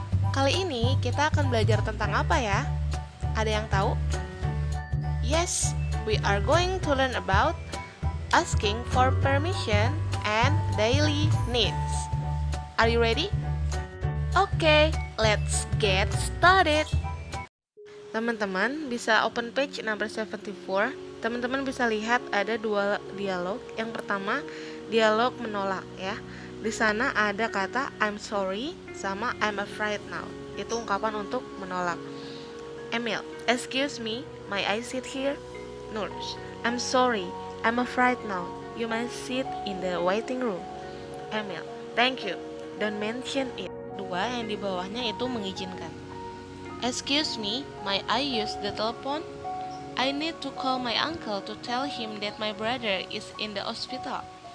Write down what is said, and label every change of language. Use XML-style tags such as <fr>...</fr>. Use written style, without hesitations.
<id>Kali ini kita akan belajar tentang apa ya? Ada yang tahu?</id> <en>Yes, we are going to learn about asking for permission and daily needs. Are you ready? Okay, let's get started.</en> <id>Teman-teman bisa</id> <en>open page number 74.</en> <id>Teman-teman bisa lihat ada dua dialog. Yang pertama, dialog menolak ya. Di sana ada kata</id> <en>I'm sorry</en> <id>sama</id> <en>I'm afraid now.</en> <id>Itu ungkapan untuk menolak.</id> <en>Emil, excuse me, may I sit here? Nurse, I'm sorry, I'm afraid now. You may sit in the waiting room. Emil, thank you, don't mention it.</en> <id>Dua yang di bawahnya itu mengizinkan.</id> <en>Excuse me, may I use the telephone? I need to call my uncle to tell him that my brother is in the hospital.</en>